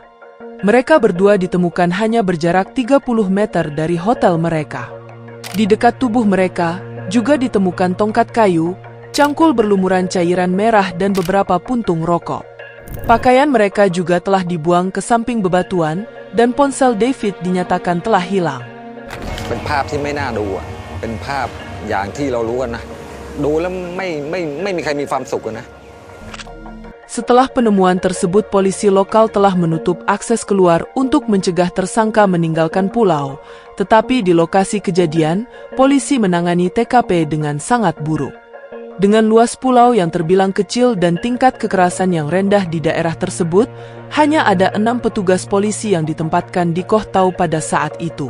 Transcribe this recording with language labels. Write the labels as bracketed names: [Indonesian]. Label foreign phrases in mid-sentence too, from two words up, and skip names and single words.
[Indonesian] Mereka berdua ditemukan hanya berjarak 30 meter dari hotel mereka. Di dekat tubuh mereka, juga ditemukan tongkat kayu, cangkul berlumuran cairan merah dan beberapa puntung rokok. Pakaian mereka juga telah dibuang ke samping bebatuan, dan ponsel David dinyatakan telah hilang. [Thai] เป็นภาพที่ไม่น่าดูอ่ะเป็นภาพอย่างที่เรารู้กันนะดูแล้วไม่มีใครมีความสุขนะ [Indonesian] Setelah penemuan tersebut, polisi lokal telah menutup akses keluar untuk mencegah tersangka meninggalkan pulau. Tetapi di lokasi kejadian, polisi menangani TKP dengan sangat buruk. Dengan luas pulau yang terbilang kecil dan tingkat kekerasan yang rendah di daerah tersebut, hanya ada 6 petugas polisi yang ditempatkan di Koh Tao pada saat itu.